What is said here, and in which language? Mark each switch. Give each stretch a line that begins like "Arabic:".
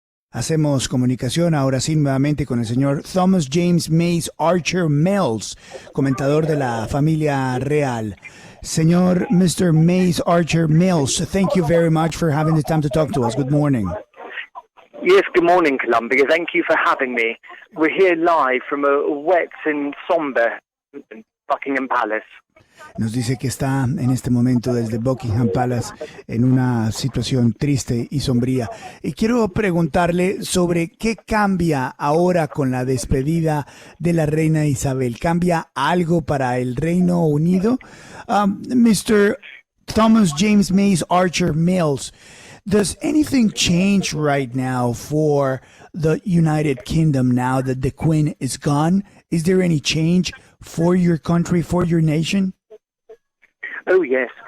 Spanish: Hacemos comunicación ahora sí nuevamente con el señor Thomas James Mace-Archer-Mills, comentador de la familia real. Señor Mr.
English: Mace-Archer-Mills, thank you very much for having the time to talk to us. Good morning. Yes, good morning, Colombia. Thank you for having me. We're here live from a wet and somber Buckingham Palace.
Spanish: Nos dice que está en este momento desde Buckingham Palace en una situación triste y sombría. Y quiero preguntarle sobre qué cambia ahora con la despedida de la reina Isabel. ¿Cambia algo para el Reino Unido?
English: Mr. Thomas James Mace-Archer-Mills, does anything change right now for the United Kingdom now that the Queen is gone? Is there any change for your country, for your nation? Oh, yes.